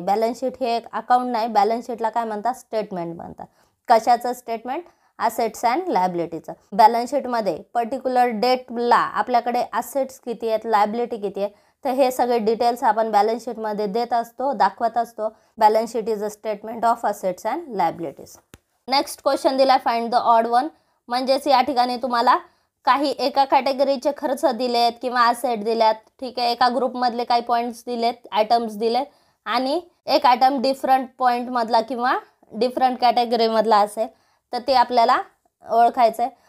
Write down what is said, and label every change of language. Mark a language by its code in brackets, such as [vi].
[mr] Balance sheet हे एक account नाही, बॅलन्स शीटला काय म्हणतात? स्टेटमेंट म्हणतात. कशाचं स्टेटमेंट? Assets and लायबिलिटीचं. बॅलन्स शीटमध्ये पर्टिक्युलर डेटला आपल्याकडे असेट्स किती आहेत, लायबिलिटी किती आहे, तर हे सगळे डिटेल्स आपण बॅलन्स शीटमध्ये देत असतो, दाखवत असतो. [en] Balance sheet is a statement of assets and liabilities. Next question [mr] दिला, [en] Find the odd one. [mr] म्हणजेच या ठिकाणी तुम्हाला काही एका कॅटेगरीचे खर्च दिलेत किंवा असेट दिल्यात. ठीक आहे. एका ग्रुपमधले काही पॉईंट्स दिलेत, आयटम्स दिलेत आणि एक आयटम डिफरंट पॉईंटमधला किंवा डिफरंट कॅटेगरीमधला असेल तर ते आपल्याला ओळखायचं आहे.